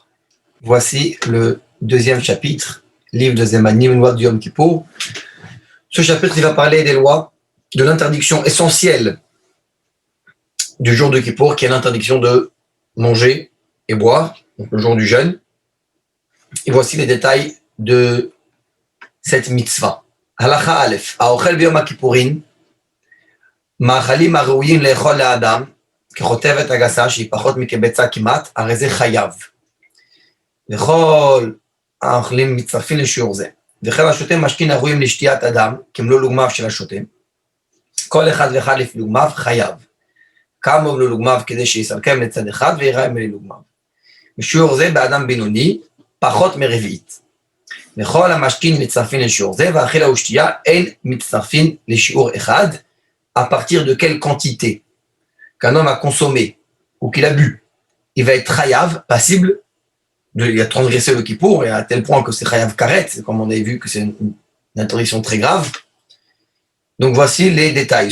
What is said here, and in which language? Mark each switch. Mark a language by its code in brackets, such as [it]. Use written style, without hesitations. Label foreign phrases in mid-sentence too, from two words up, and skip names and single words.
[fr] Voici le deuxième chapitre, livre de Zemanim, loi de Yom Kippour. Ce chapitre, il va parler des lois de l'interdiction essentielle du jour de Kippour, qui est l'interdiction de manger et boire, donc le jour du jeûne. Et voici les détails de cette mitzvah. [he] הלכה אלף, האוכל ביום הכיפורים, מאכלים הראויים לאכול לאדם, כחוטבת הגסה שהיא פחות מקבצה כמעט, הרי זה חייב. לכל האוכלים מצטרפים לשיעור זה. וכן השותה משקין הראויים לשתיית אדם, כמלוא לוגמיו של השותה. כל אחד ואחד לפי לוגמיו חייב. כמה מלוא לוגמיו כדי שיסלקם לצד אחד ויראה מלוא לוגמיו. בשיעור זה באדם בינוני, פחות מרביעית. וכל המשקין מצטרפים לשיעור זה, והאכילה ושתייה אין מצטרפים לשיעור אחד, [fr] à partir de quelle quantité qu'un homme a consommé ou qu'il a bu, il va être chayav, passible, il a transgressé le kippour, et à tel point que c'est [he] חייב כרת, [fr] comme on avait vu que c'est une interdiction très grave. Donc voici les détails.